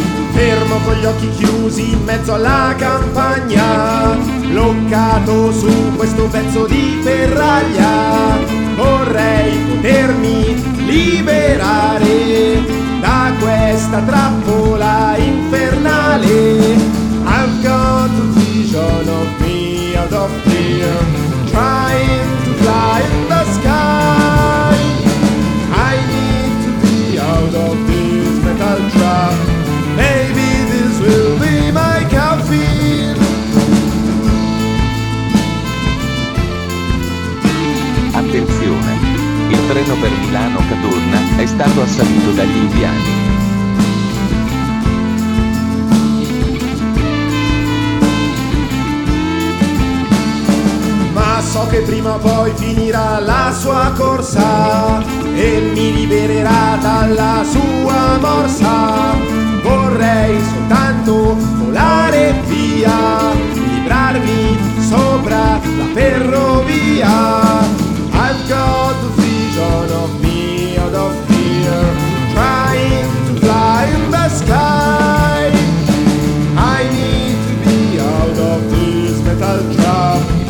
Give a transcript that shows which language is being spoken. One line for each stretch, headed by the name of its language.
Italian: Fermo con gli occhi chiusi in mezzo alla campagna, bloccato su questo pezzo di ferraglia, vorrei potermi liberare da questa trappola infernale.
English: I've got the vision of me out of here, trying to fly in the sky. I need to be out of this metal trap. Maybe this will be my coffin.
Italian: Attenzione, il treno per Milano Caturna è stato assalito dagli indiani. Ma so che prima o poi finirà la sua corsa e mi libererà dalla sua morsa. Vorrei soltanto volare via, librarmi sopra la ferrovia.
English: I've got the vision of me out of here, trying to fly in the sky. I need to be out of this metal trap.